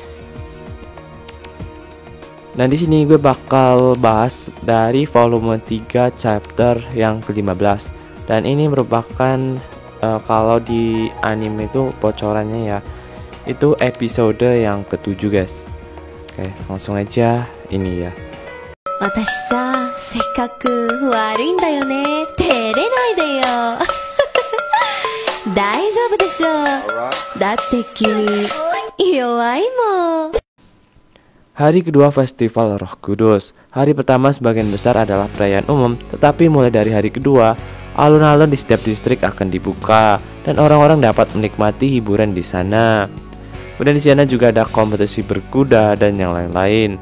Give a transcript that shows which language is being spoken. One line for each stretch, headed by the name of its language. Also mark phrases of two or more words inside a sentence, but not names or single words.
Indonesian: Nah, di sini gue bakal bahas dari volume 3 chapter yang ke-15. Dan ini merupakan kalau di anime itu bocorannya ya, itu episode yang ke-7 guys. Oke, langsung aja ini ya.
Japanese: 私さ、せっかく悪いんだよね。照れないでよ。大丈夫でしょ。だって君弱いもん。
Indonesian: Hari kedua Festival Roh Kudus. Hari pertama sebagian besar adalah perayaan umum, tetapi mulai dari hari kedua, alun-alun di setiap distrik akan dibuka dan orang-orang dapat menikmati hiburan di sana. Kemudian di sana juga ada kompetisi berkuda dan yang lain-lain.